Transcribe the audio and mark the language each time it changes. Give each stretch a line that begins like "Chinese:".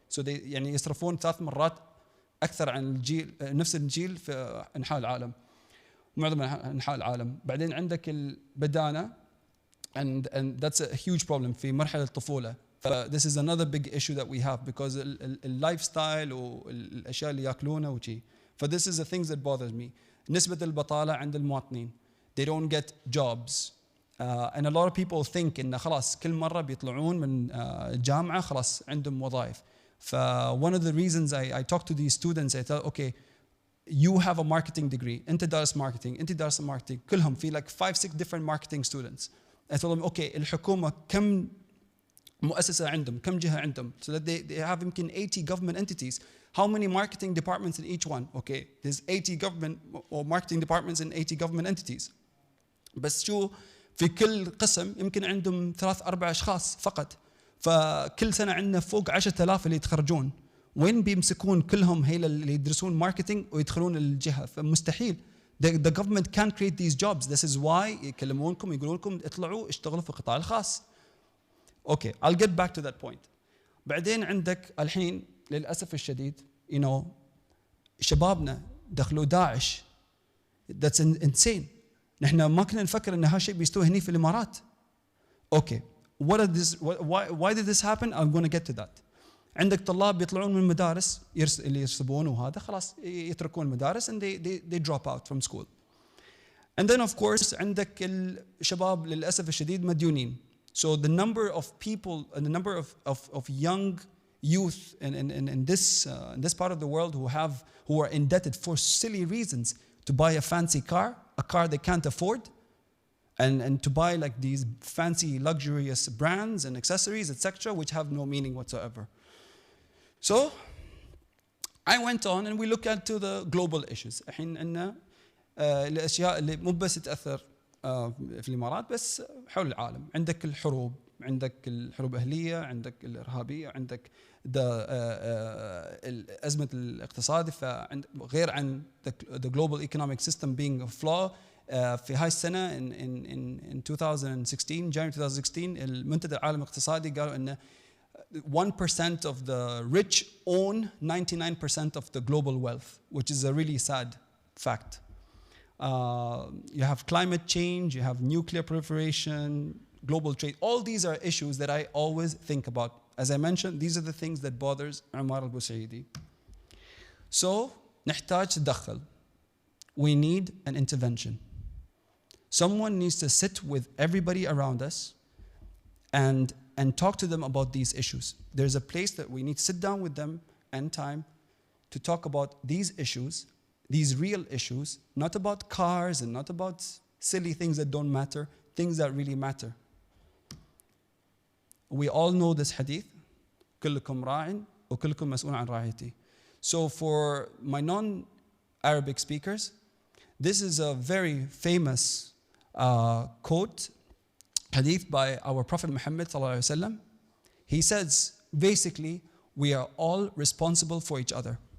Arabic: So they يعني يصرفون 3 مرات أكثر عن الجيل نفس الجيل في أنحاء العالم، معظم أنحاء العالم. بعدين عندك البدانة
English: and that's a huge problem
Arabic: في مرحلة الطفولة.
English: This is another big issue that we have because lifestyle
Arabic: والأشياء اللي يأكلونها وشي.
English: This is the things that bothers me.
Arabic: نسبة البطالة عند المواطنين.
English: They don't get jobs. And a lot of people think
Arabic: إن خلاص كل مرة بيطلعون من الجامعة خلاص عندهم وظائف.
English: One of the reasons I talk to these students, I tell, okay, you have a marketing degree.
Arabic: أنت دارس marketing, أنت دارس marketing.
English: كلهم في like 5-6 different marketing students. I told them, okay,
Arabic: الحكومة كم مؤسسة عندهم, كم جهة عندهم,
English: so that they have يمكن 80 government entities. How many marketing departments in each one? Okay, there's 80 government or marketing departments in 80 government entities.
Arabic: بس شو في كل قسم يمكن عندهم 3-4 أشخاص فقط. فكل سنة عندنا فوق 10,000 اللي يتخرجون. وين بيمسكون كلهم هيل اللي يدرسون ماركتينج ويدخلون الجهة؟ فمستحيل.
English: The government can't create these jobs. This is why
Arabic: يكلمونكم يقولون لكم اطلعوا اشتغلوا في القطاع الخاص.
English: Okay, I'll get back to that point.
Arabic: بعدين عندك الحين للأسف الشديد, you know, شبابنا دخلوا داعش.
English: That's insane.
Arabic: نحن ما كنا نفكر إن هالشيء بيستوي هني في الإمارات.
English: Okay, why did this happen? I'm going to get to that.
Arabic: عندك طلاب يطلعون من المدارس اللي يرسبون وهذا خلاص يتركون المدارس
English: and they drop out from school. And then of course
Arabic: عندك الشباب للأسف الشديد مديونين.
English: So the number of people and the number of young youth in this part of the world who are indebted for silly reasons to buy a fancy car, a car they can't afford, and to buy like these fancy luxurious brands and accessories, etc., which have no meaning whatsoever. So I went on and we looked into the global issues.
Arabic: الحين عندنا الأشياء اللي مو بس تأثر في الإمارات بس حول العالم. عندك الحروب, عندك الحروب الأهلية, عندك الإرهابية, عندك الأزمة الاقتصادية, غير عن
English: the global economic system being a flaw.
Arabic: في هاي السنة
English: in 2016, January 2016,
Arabic: المنتدى العالمي الاقتصادي قالوا إن
English: 1% of the rich own 99% of the global wealth, which is a really sad fact. You have climate change, you have nuclear proliferation, global trade. All these are issues that I always think about. As I mentioned, these are the things that bothers عمار البوسعيدي.
Arabic: So, نحتاج تدخل.
English: We need an intervention. Someone needs to sit with everybody around us and talk to them about these issues. There's a place that we need to sit down with them and time to talk about these issues, these real issues, not about cars and not about silly things that don't matter, things that really matter. We all know this hadith,
Arabic: كلكم راع وكلكم مسؤول عن رعيته.
English: So for my non-Arabic speakers, this is a very famous quote, hadith by our Prophet Muhammad ﷺ. He says, basically, we are all responsible for each other.